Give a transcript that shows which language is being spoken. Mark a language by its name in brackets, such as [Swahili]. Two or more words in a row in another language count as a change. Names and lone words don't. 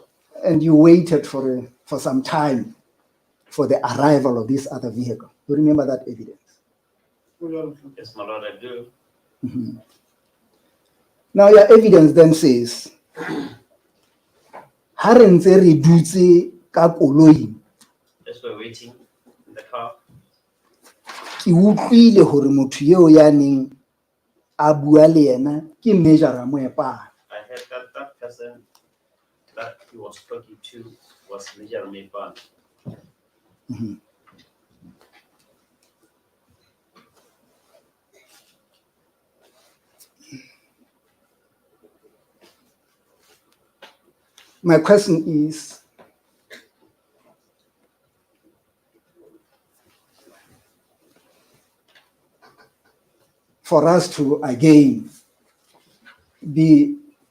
[English] And you waited for some time for the arrival of this other vehicle. You remember that evidence? Yes, my lord, I do. Mm-hmm. Now your evidence then says, As we're waiting in the car, [Southern Sotho] ke utlwile hore motho eo ya neng a bua le yena ke Major Moepane. [English] I heard that person that he was talking to was Major Moepane. Mm-hmm. My question is, for us to again be at